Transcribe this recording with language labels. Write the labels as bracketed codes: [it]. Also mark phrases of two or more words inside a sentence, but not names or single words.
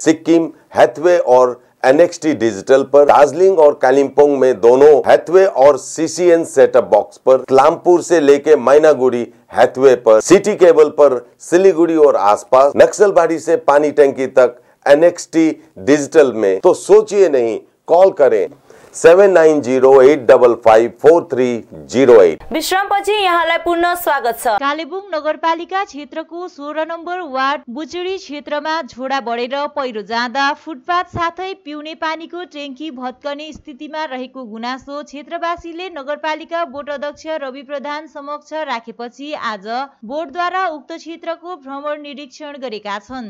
[hi] सिक्किम, हैथवे और NXT डिजिटल पर, दार्जिलिंग और कालिम्पोंग में दोनों हैथवे और CCN [en] setup box [hi] पर, क्लामपुर से लेके मैनागुड़ी हैथवे पर, सिटी केबल पर सिलीगुड़ी और आसपास, नक्सलबाड़ी से पानी टंकी तक NXT डिजिटल में। तो सोचिए नहीं, कॉल करें 7908554308। [ne] विश्रामपछि यहाँलाई पुनः स्वागत छ। कालेबुङ नगरपालिका क्षेत्रको 16 नम्बर वार्ड बुचुडी क्षेत्रमा झोडा बढेर पहिरो जाँदा फुटपाथ साथै पिउने पानीको ट्याङ्की भत्कने स्थितिमा रहेको गुनासो क्षेत्रवासीले नगरपालिका बोर्ड अध्यक्ष रवि प्रधान समक्ष राखेपछि आज बोर्डद्वारा उक्त क्षेत्रको भ्रमण निरीक्षण गरेका छन्।